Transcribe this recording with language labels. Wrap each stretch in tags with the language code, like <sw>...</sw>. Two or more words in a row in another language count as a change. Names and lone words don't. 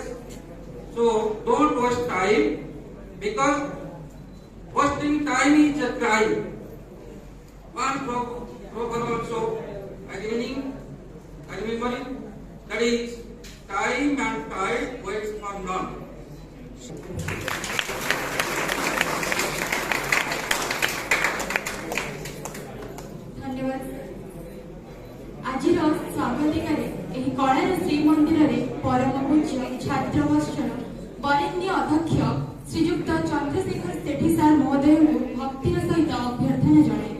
<en>So don't waste time, because wasting time is a crime. One proverb also I remember it, that is, time and tide waits for none.</en> <or>ଧନ୍ୟବାଦ। ଆଜିର ସ୍ୱାଗତିକାରେ ଏହି କଳାର ଶ୍ରୀମନ୍ଦିରରେ ପରମ ପୂଜ୍ୟ ଛାତ୍ର ମୋର୍ଚ୍ଚାର ବରେଣ୍ୟ ଅଧ୍ୟକ୍ଷ ଶ୍ରୀଯୁକ୍ତ ଚନ୍ଦ୍ରଶେଖର ସେଠୀ ସାର୍ ମହୋଦୟଙ୍କୁ ଭକ୍ତିର ସହିତ ଅଭ୍ୟର୍ଥନା ଜଣାଇବୁ।</or>